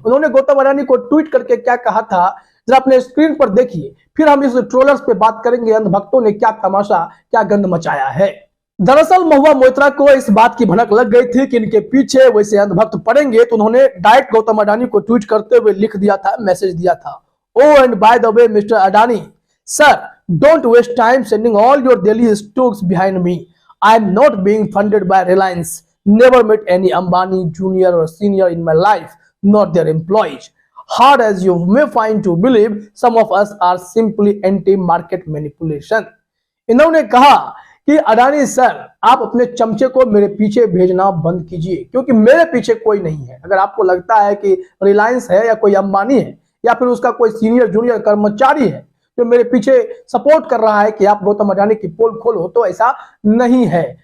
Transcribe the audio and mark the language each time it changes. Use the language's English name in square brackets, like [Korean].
[Hindi] उन्होंने गौतम अडानी को ट्वीट करके क्या कहा था, जरा अपने स्क्रीन पर देखिए, फिर हम इस ट्रोलर्स पे बात करेंगे, अंधभक्तों ने क्या तमाशा, क्या गंद मचाया है। दरअसल महुआ मोइत्रा को इस बात की भनक लग गई थी कि इनके पीछे वैसे अंधभक्त पड़ेंगे, तो उन्होंने डायरेक्ट गौतम अडानी को ट्वीट करते हुए लिख दिया था, मैसेज दिया था, [English] Oh, and by the way, Mr. Adani, sir, don't waste time sending all your daily stocks behind me. I am not being funded by Reliance. Never met any Ambani junior or senior in my life, not their employees. Hard as you may find to believe, some of us are simply anti-market manipulation. [Hindi] इन्होंने कहा कि Adani sir, आप अपने चमचे को मेरे पीछे भेजना बंद कीजिए, क्योंकि मेरे पीछे कोई नहीं है। अगर आपको लगता है कि रिलायंस है या कोई अंबानी है या फिर उसका कोई सीनियर जूनियर कर्मचारी है जो मेरे पीछे सपोर्ट कर रहा है कि आप गौतम अडानी की पोल खोलो, तो ऐसा नहीं है।